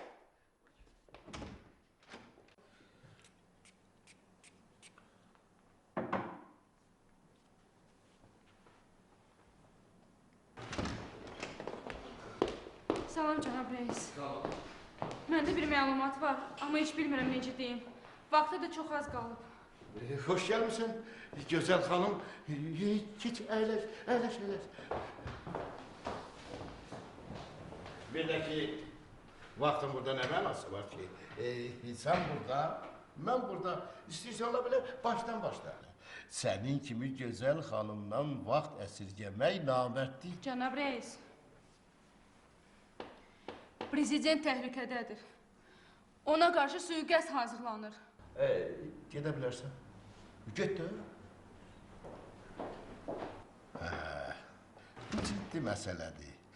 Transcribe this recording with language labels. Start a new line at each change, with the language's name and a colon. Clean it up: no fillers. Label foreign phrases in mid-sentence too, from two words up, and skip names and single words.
Azerbaijani: Salam cənab reis. Məndə bir məlumat var, amma heç bilmirəm necə deyim. Vaxtı da çox az qalıb.
Turkish: Hoş gelmişsin güzel hanım.
Azerbaijani: Geç əyləş. Bir de ki vaxtın burada ne mənası var ki?
Turkish: Sen burada, ben burada.
Azerbaijani: İstəyirsən ola bilər baştan başla.
Turkish: Senin kimi güzel hanımdan
Azerbaijani: vaxt əsirgəmək namərddir. Cənab reis, prezident təhlükədədir. Ona qarşı suiqəst hazırlanır. Gedə bilərsən. Get də. Bu ciddi məsələdir.